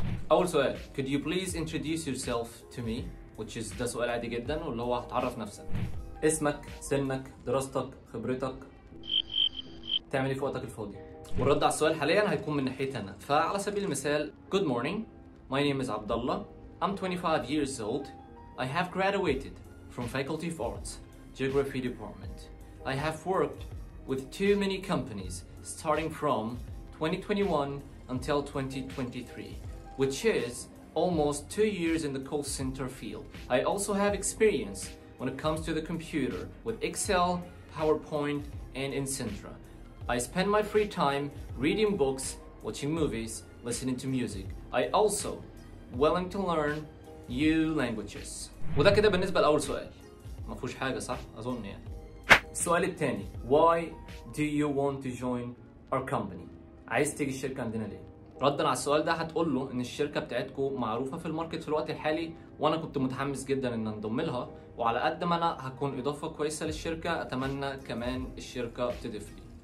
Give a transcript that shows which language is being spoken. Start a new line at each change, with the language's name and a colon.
Arabic: اول سؤال،
English: could you please introduce yourself to me, which is
Arabic: ده سؤال عادي جدا، واللي هو هتعرف نفسك. اسمك، سنك، دراستك، خبرتك، تعمل ايه في وقتك الفاضي. والرد على السؤال حاليا هيكون من ناحيتي انا. فعلى سبيل المثال
English: good morning, my name is Abdullah, I'm 25 years old, I have graduated from Faculty of Arts, Geography Department. I have worked with too many companies starting from 2021 until 2023, which is almost 2 years in the call center field. I also have experience when it comes to the computer with Excel, PowerPoint, and etc. I spend my free time reading books, watching movies, listening to music. I also willing to learn new languages.
Arabic: وده كده بالنسبة لأول سؤال. ما فيهوش حاجة صح؟ أظن يعني. السؤال الثاني،
English: why do you want to join our company؟
Arabic: عايز تيجي الشركة عندنا ليه؟ ردا على السؤال ده هتقول له ان الشركه بتاعتكم معروفه في الماركت في الوقت الحالي، وانا كنت متحمس جدا ان انضم لها، وعلى قد ما انا هكون اضافه كويسه للشركه اتمنى كمان الشركه تضيف لي.